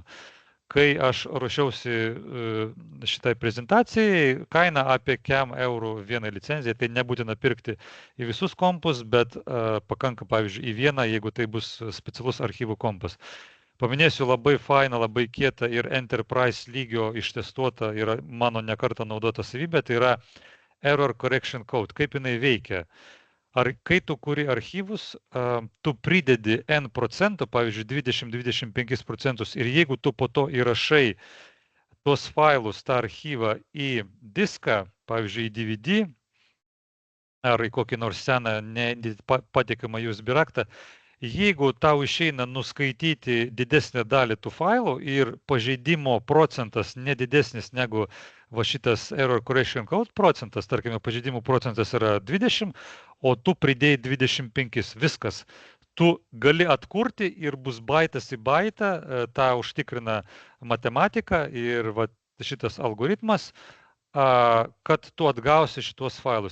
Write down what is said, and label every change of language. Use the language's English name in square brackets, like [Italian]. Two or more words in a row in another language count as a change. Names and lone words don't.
[Lithuanian] Kai aš ruošiausi šitai prezentacijai, kaina apie kem eurų vieną licenciją, tai nebūtina pirkti į visus kompus, bet pakanka, pavyzdžiui, į vieną, jeigu tai bus specialus archyvų kompas. Paminėsiu labai fainą, labai kietą ir enterprise lygio ištestuotą ir mano nekartą naudota savybė, tai yra [English] error correction code, [Lithuanian] kaip jinai veikia. Kai tu kuri archyvus, tu pridedi N procentų, pavyzdžiui, 20-25% ir jeigu tu po to įrašai tuos failus, tą archyvą į diską, pavyzdžiui, į DVD ar į kokį nors seną patikimą USB raktą, jeigu tau išeina nuskaityti didesnę dalį tų failų ir pažeidimo procentas nedidesnis negu va šitas [English] error correction code [Lithuanian] procentas, tarkime, pažeidimų procentas yra 20, o tu pridėjai 25, viskas. Tu gali atkurti ir bus baitas į baitą, tą užtikrina matematika ir va, šitas algoritmas, kad tu atgausi šitos failus.